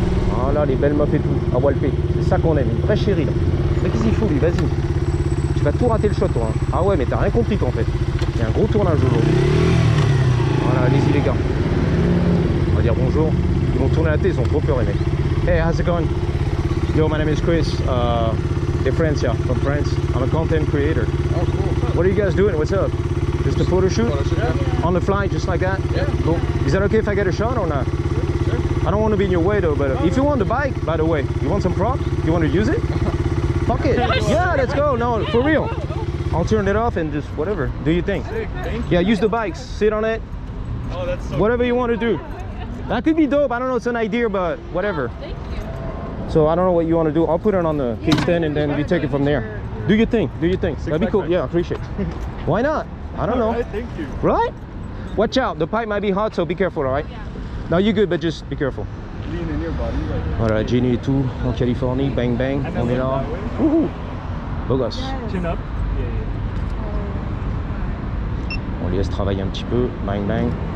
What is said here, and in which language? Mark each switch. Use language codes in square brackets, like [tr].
[fr] Voilà, les belles meufs et tout, à Walpé. C'est ça qu'on aime, une vraie chérie, là. Mais qu'est-ce qu'il faut, lui, vas-y. Tu vas tout rater le shot, toi. Hein. Ah ouais, mais t'as rien compris, en fait. Il y a un gros tournage aujourd'hui. Voilà, allez-y, les gars. On va dire bonjour. Ils vont tourner la tête, ils ont trop peur, les mecs. [en] Hey, how's it going? Yo, my name is Chris. They're friends, yeah, from France. I'm a content creator. Oh, cool. What are you guys doing? What's up? Just a photo shoot? On the fly, just like that? Yeah. Cool. Is that okay if I get a shot or not? Sure. I don't want to be in your way though, but if you want the bike, by the way, you want some props? You want to use it? Fuck it. Yeah, let's go. No, for real. I'll turn it off and just whatever. Do your thing. Sick, thank you. Yeah, use the bikes. Sit on it. Oh, that's so Whatever you want to do. That could be dope. I don't know. It's an idea, but whatever. Thank you. So I don't know what you want to do. I'll put it on the kickstand and then we take it from there. Do your thing. Do your thing. That'd be cool. Yeah, appreciate it. Why not? I don't know. Alright, thank you. Right? Watch out. The pipe might be hot, so be careful, alright? No, you're good, but just be careful. Lean in your body. Like, [fr] Voilà, Jenny et tout, en Californie, bang bang, on est là. Wouhou. Beau gosse. [en] chin up. [fr] On les laisse travailler un petit peu, bang bang.